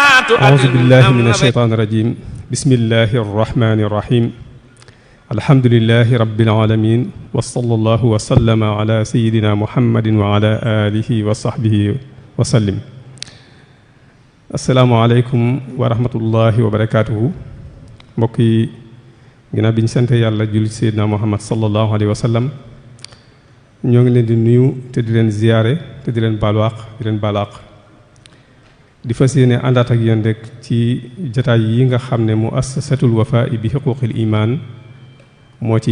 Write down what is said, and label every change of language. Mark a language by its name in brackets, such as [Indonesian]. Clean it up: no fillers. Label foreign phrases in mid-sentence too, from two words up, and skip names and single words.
[Arabic] أعوذ بالله من الشيطان الرجيم بسم الله الرحمن الرحيم الحمد لله رب العالمين وصلى الله وسلم على سيدنا محمد وعلى آله وصحبه وسلم السلام عليكم ورحمة الله وبركاته [Wolof] mbokki ginnaaw bi ñu sant yàlla julli Seydina Muhammad [Arabic] sallallahu alayhi wa sallam [Wolof] ñoo ngi leen di nuyu te di leen ziyaare te di leen baaluwaaq di leen baalaaq di fas yéene àndaat ak yéen rek ci jataay yi nga xam ne muassasatul Wafa bi xuquuqil iman moo ci